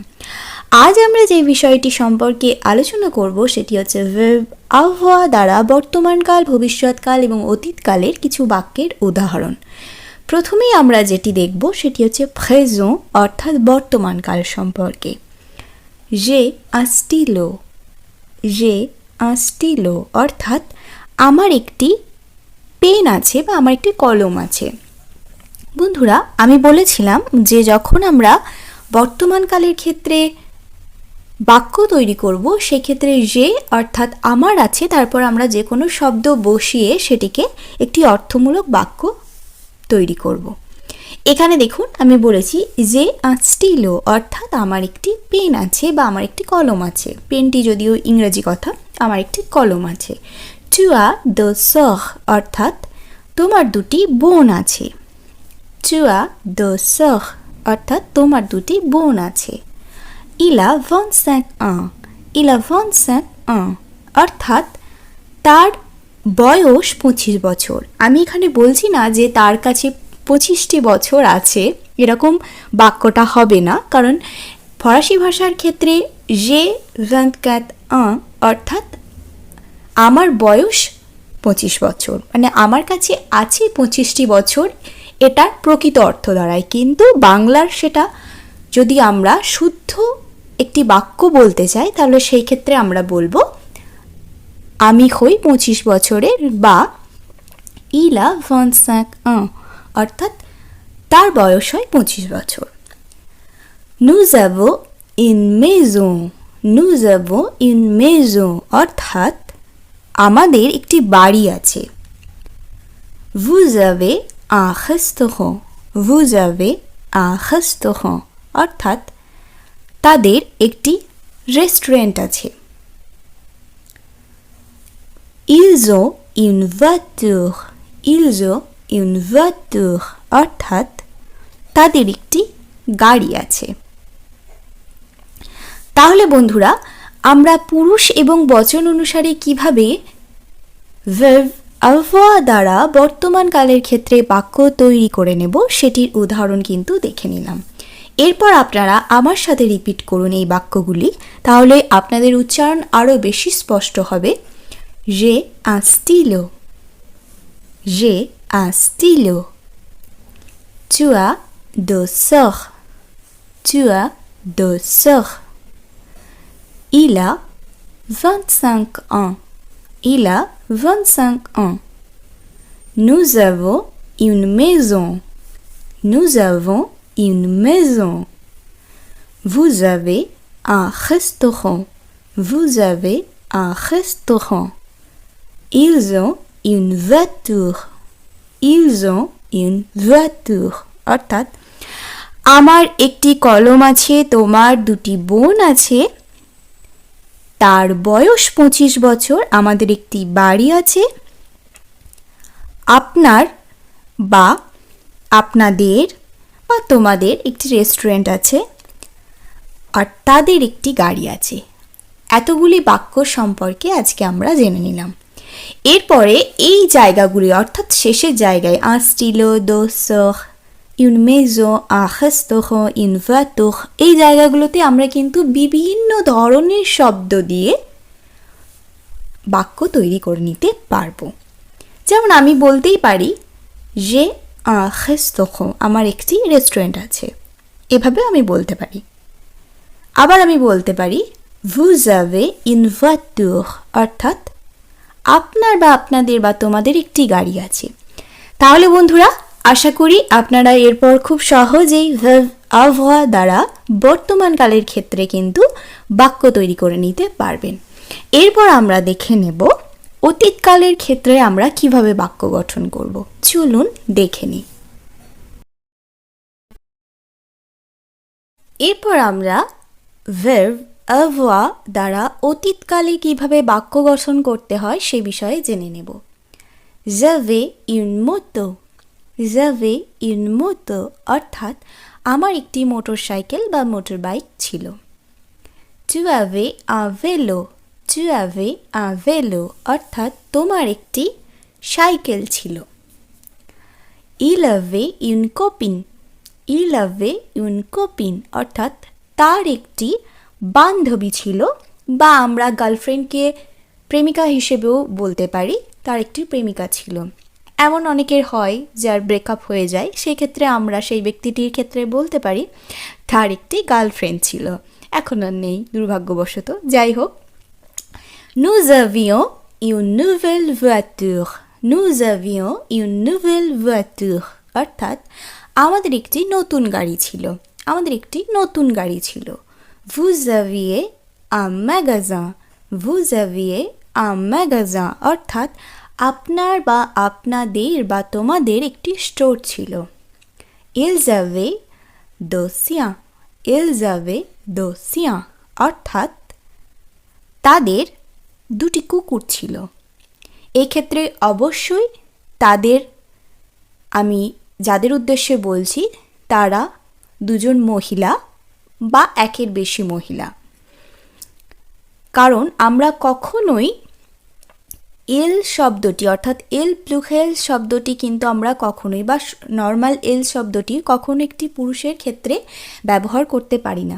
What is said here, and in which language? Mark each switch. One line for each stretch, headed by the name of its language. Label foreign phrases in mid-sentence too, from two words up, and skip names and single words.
Bangla: আজ আমরা যে বিষয়টি সম্পর্কে আলোচনা করব সেটি হচ্ছে ভার্ব avoir দ্বারা বর্তমানকাল, ভবিষ্যৎকাল এবং অতীতকালের কিছু বাক্যের উদাহরণ। প্রথমেই আমরা যেটি দেখব সেটি হচ্ছে présent অর্থাৎ বর্তমানকাল সম্পর্কে।
French: J'ai un stylo, j'ai un stylo
Bangla: অর্থাৎ আমার একটি পেন আছে বা আমার একটি কলম আছে। বন্ধুরা, আমি বলেছিলাম যে যখন আমরা বর্তমানকালের ক্ষেত্রে বাক্য তৈরি করব সেক্ষেত্রে যে অর্থাৎ আমার আছে, তারপর আমরা যে কোনো শব্দ বসিয়ে সেটিকে একটি অর্থমূলক বাক্য তৈরি করব। এখানে দেখুন, আমি বলেছি যে স্টিলো অর্থাৎ আমার একটি পেন আছে বা আমার একটি কলম আছে। পেনটি যদিও ইংরেজি কথা, আমার একটি কলম আছে।
French: tu as deux sœurs
Bangla: অর্থাৎ তোমার দুটি বোন আছে।
French: tu as deux sœurs
Bangla: অর্থাৎ তোমার দুটি বোন আছে।
French: il a 25 ans, il a 25 ans
Bangla: অর্থাৎ তার বয়স 25 বছর। আমি এখানে বলছি না যে তার কাছে 25টি বছর আছে, এরকম বাক্যটা হবে না, কারণ ফরাসি ভাষার ক্ষেত্রে যে 24 ans অর্থাৎ আমার বয়স 25 বছর, মানে আমার কাছে আছে 25টি বছর, এটার প্রকৃত অর্থ দাঁড়ায়। কিন্তু বাংলার সেটা যদি আমরা শুদ্ধ একটি বাক্য বলতে চাই তাহলে সেই ক্ষেত্রে আমরা বলবো আমি হই 25 বছরের বা
French: il a 25 ans
Bangla: অর্থাৎ তার বয়স হয় 25 বছর।
French: nous avons une maison, nous avons une maison
Bangla: অর্থাৎ আমাদের একটি বাড়ি আছে।
French: vous avez un restaurant, vous avez un restaurant
Bangla: অর্থাৎ তাদের একটি রেস্টুরেন্ট আছে।
French: ils ont une voiture, ils ont une voiture
Bangla: অর্থাৎ তাদের একটি গাড়ি আছে। তাহলে বন্ধুরা, আমরা পুরুষ এবং বচন অনুসারে কিভাবে ভার্ব avoir দ্বারা বর্তমান কালের ক্ষেত্রে বাক্য তৈরি করে নেব সেটির উদাহরণ কিন্তু দেখে নিলাম। এরপর আপনারা আমার সাথে রিপিট করুন এই বাক্যগুলি, তাহলে আপনাদের উচ্চারণ আরও বেশি স্পষ্ট হবে।
French: j'ai un stylo, j'ai un stylo. tu as deux sœurs, tu as deux sœurs. il a 25 ans, il a 25 ans. nous avons une maison, nous avons une maison. vous avez un restaurant, vous avez un restaurant. ils ont une voiture,
Bangla: ils ont une voiture অর্থাৎ আমার একটি কলম আছে, তোমার দুটি বোন আছে, তার বয়স 25 বছর, আমাদের একটি বাড়ি আছে, আপনার বা আপনাদের বা তোমাদের একটি রেস্টুরেন্ট আছে, আর তাদের একটি গাড়ি আছে। এতগুলি বাক্য সম্পর্কে আজকে আমরা জেনে নিলাম। এরপরে এই জায়গাগুলি অর্থাৎ শেষের জায়গায়
French: un stylo, deux sœurs, une maison, un restaurant, une voiture,
Bangla: এই জায়গাগুলোতে আমরা কিন্তু বিভিন্ন ধরনের শব্দ দিয়ে বাক্য তৈরি করে নিতে পারবো। যেমন আমি বলতেই পারি যে
French: un restaurant,
Bangla: আমার একটি রেস্টুরেন্ট আছে, এভাবে আমি বলতে পারি। আবার আমি বলতে পারি
French: vous avez une voiture
Bangla: অর্থাৎ আপনার বা আপনাদের বা তোমাদের একটি গাড়ি আছে। তাহলে বন্ধুরা, আশা করি আপনারা এরপর খুব সহজেই ভার্ব avoir দ্বারা বর্তমানকালের ক্ষেত্রে কিন্তু বাক্য তৈরি করে নিতে পারবেন। এরপর আমরা দেখে নেব অতীতকালের ক্ষেত্রে আমরা কিভাবে বাক্য গঠন করব। চলুন দেখে নিই। এরপর আমরা ভার্ব avoir দ্বারা অতীতকালে কিভাবে বাক্য গঠন করতে হয় সে বিষয়ে জেনে নেব।
French: j'avais une moto, j'avais une moto
Bangla: অর্থাৎ আমার একটি মোটর সাইকেল বা মোটর বাইক ছিল।
French: tu avais un vélo, tu avais un vélo
Bangla: অর্থাৎ তোমার একটি সাইকেল ছিল।
French: il avait une copine,
Bangla: il avait une copine অর্থাৎ তার একটি বান্ধবী ছিল, বা আমরা গার্লফ্রেন্ডকে প্রেমিকা হিসেবেও বলতে পারি, তার একটি প্রেমিকা ছিল। এমন অনেকের হয় যার ব্রেকআপ হয়ে যায়, সেক্ষেত্রে আমরা সেই ব্যক্তিটির ক্ষেত্রে বলতে পারি তার একটি গার্লফ্রেন্ড ছিল। এখন আর নেই দুর্ভাগ্যবশত। যাই হোক,
French: nous avions une nouvelle voiture,
Bangla: nous avions une nouvelle voiture অর্থাৎ আমাদের একটি নতুন গাড়ি ছিল, আমাদের একটি নতুন গাড়ি ছিল।
French: vous aviez un magasin,
Bangla: vous aviez un magasin অর্থাৎ আপনার বা আপনাদের বা তোমাদের একটি স্টোর ছিল।
French: ils avaient deux chiens, ils avaient deux chiens
Bangla: অর্থাৎ তাদের দুটি কুকুর ছিল। এক্ষেত্রে অবশ্যই তাদের, আমি যাদের উদ্দেশ্যে বলছি তারা দুজন মহিলা বা একের বেশি মহিলা, কারণ আমরা কখনোই এল শব্দটি অর্থাৎ এল প্লুরাল শব্দটি কিন্তু আমরা কখনোই, বা নর্মাল এল শব্দটি কখনো একটি পুরুষের ক্ষেত্রে ব্যবহার করতে পারি না।